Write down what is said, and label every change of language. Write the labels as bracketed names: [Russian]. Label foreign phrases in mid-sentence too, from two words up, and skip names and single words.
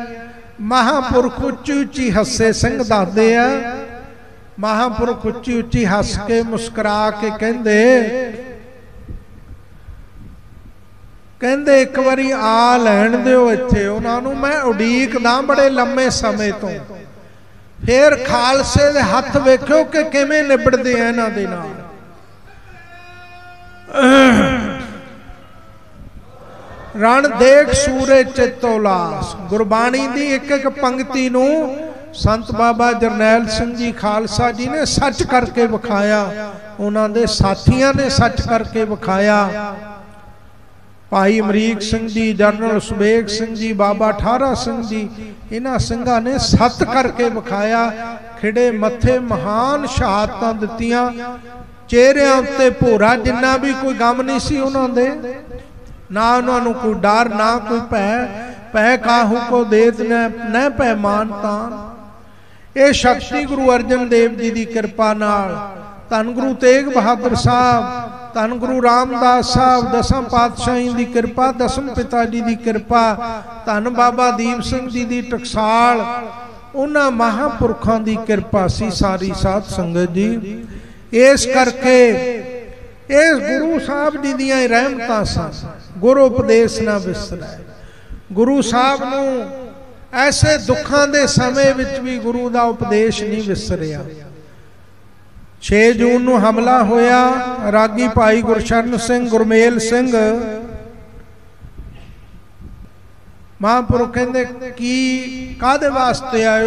[Punjabi] ਮਹਾਂਪੁਰਖ ਉੱਚੀ ਉੱਚੀ ਹੱਸੇ, ਸਿੰਘ ਦੱਸਦੇ ਆ ਮਹਾਂਪੁਰਖ ਉੱਚੀ ਉੱਚੀ ਹੱਸ ਕੇ ਮੁਸਕਰਾ ਕੇ ਕਹਿੰਦੇ ਇੱਕ ਵਾਰੀ ਆ ਲੈਣ ਦਿਓ ਇੱਥੇ ਉਹਨਾਂ ਨੂੰ, ਮੈਂ ਉਡੀਕਦਾ ਬੜੇ ਲੰਮੇ ਸਮੇਂ ਤੋਂ। ਫਿਰ ਖਾਲਸੇ ਦੇ ਹੱਥ ਵੇਖਿਓ ਕਿ ਕਿਵੇਂ ਨਿਬੜਦੇ ਆ ਇਹਨਾਂ ਦੇ ਨਾਲ। ਰਣ ਦੇਖ ਸੂਰੇ ਚਿਤੋ ਲਾਸ, ਗੁਰਬਾਣੀ ਦੀ ਇੱਕ ਇੱਕ ਪੰਕਤੀ ਨੂੰ ਸੰਤ ਬਾਬਾ ਜਰਨੈਲ ਸਿੰਘ ਜੀ ਖਾਲਸਾ ਜੀ ਨੇ ਸੱਚ ਕਰਕੇ ਵਿਖਾਇਆ, ਉਨ੍ਹੋਂਨੇ ਸਾਥੀਆਂ ਨੇ ਸੱਚ ਕਰਕੇ ਵਿਖਾਇਆ। ਭਾਈ ਅਮਰੀਕ ਸਿੰਘ ਜੀ, ਜਨਰਲ ਸੁਬੇਗ ਸਿੰਘ ਜੀ, ਬਾਬਾ ਠਾਰਾ ਸਿੰਘ ਜੀ, ਇਨ੍ਹਾਂ ਸਿੰਘਾਂ ਨੇ ਸਤ ਕਰਕੇ ਵਿਖਾਇਆ। ਖਿੜੇ ਮੱਥੇ ਮਹਾਨ ਸ਼ਹਾਦਤਾਂ ਦਿੱਤੀਆਂ, ਚਿਹਰਿਆਂ ਉੱਤੇ ਭੋਰਾ ਜਿੰਨਾ ਭੀ ਕੋਈ ਗਮ ਨਹੀਂ ਸੀ ਉਨ੍ਹਾਂ ਦੇ, ਨਾ ਉਨ੍ਹੋਂਨੇ ਕੋਈ ਡਰ ਨਾ ਕੋਈ ਭੈ। ਪੈ ਕਾਹੂ ਕੋ ਦੇਤ ਨ ਪੈ ਮਾਨ ਤਾਨ। ਯੇ ਸ਼ਕਤੀ ਗੁਰੂ ਅਰਜਨ ਦੇਵ ਜੀ ਕੀ ਕਿਰਪਾ ਨਾਲ, ਧੰਨ ਗੁਰੂ ਤੇਗ ਬਹਾਦਰ ਸਾਹਬ, ਧੰਨ ਗੁਰੂ ਰਾਮਦਾਸ ਸਾਹਬ, ਦਸਮ ਪਾਤਸ਼ਾਹੀ ਕੀ ਕਿਰਪਾ, ਦਸਮ ਪਿਤਾ ਜੀ ਕੀ ਕਿਰਪਾ, ਧੰਨ ਬਾਬਾ ਦੀਪ ਸਿੰਘ ਜੀ ਕੀ ਟਕਸਾਲ, ਉਨ੍ਹਾਂ ਮਹਾਂਪੁਰਖਾਂ ਕੀ ਕਿਰਪਾ ਸੀ ਸਾਰੀ ਸਾਧ ਸੰਗਤ ਜੀ। ਇਸ ਕਰਕੇ ਇਸ ਗੁਰੂ ਸਾਹਬ ਜੀ ਦੀਆਂ ਰਹਿਮਤਾਂ ਸਨ। ਗੁਰੂ ਉਪਦੇਸ਼ ਨਾ ਵਿਸਰੈ। ਗੁਰੂ ਸਾਹਬ ਨੂੰ ਐਸੇ ਦੁੱਖਾਂ ਦੇ ਸਮੇਂ ਵਿਚ ਭੀ ਗੁਰੂ ਦਾ ਉਪਦੇਸ਼ ਨਹੀਂ ਵਿਸਰਿਆ। 6 ਜੂਨ ਨੂੰ ਹਮਲਾ ਹੋਇਆ, ਰਾਗੀ ਭਾਈ ਗੁਰਸ਼ਰਨ ਸਿੰਘ, ਗੁਰਮੇਲ ਸਿੰਘ, ਮਹਾਂਪੁਰਖ ਕਹਿੰਦੇ ਕੀ ਕਾਹਦੇ ਵਾਸਤੇ ਆਏ ਹੋ?